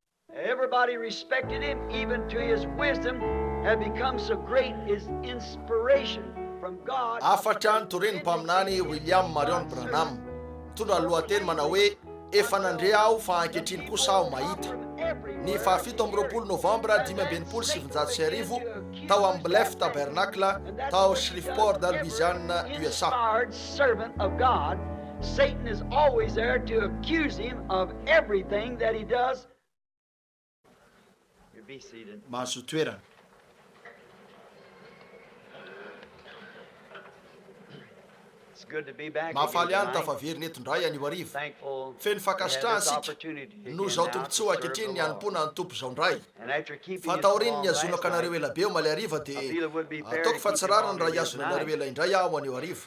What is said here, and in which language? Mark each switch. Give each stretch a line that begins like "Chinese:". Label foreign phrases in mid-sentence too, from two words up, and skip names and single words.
English: Everybody respected him, even to his wisdom had become so great, his inspiration from God.
Malagasy: Afatra ny toreny mpaminany William Marion Branham mitondra lohateny manao hoe efa nandre aho fa ankehitriny kosa aho mahita. Ny 7 Novambra 1970 tao amin'ny Blythe Tabernacle tao Shreveport, Louisiana, USA.
English: Servant of God, Satan is always there to accuse him of everything that he does. You be seated.
Malagasy: Mahazo toerana. Mahafaly any tafaveriny eto ndray anio arivo. Feno fankasitrahana sika no zao tombontsoa ankehitriny ny hanom-pona ny tompo zao ndray. Fa taoriny ny azonako anareo ela be omaly ariva dia ataoko fa tsy rariny raha hiazona anareo ela indray aho anio arivo.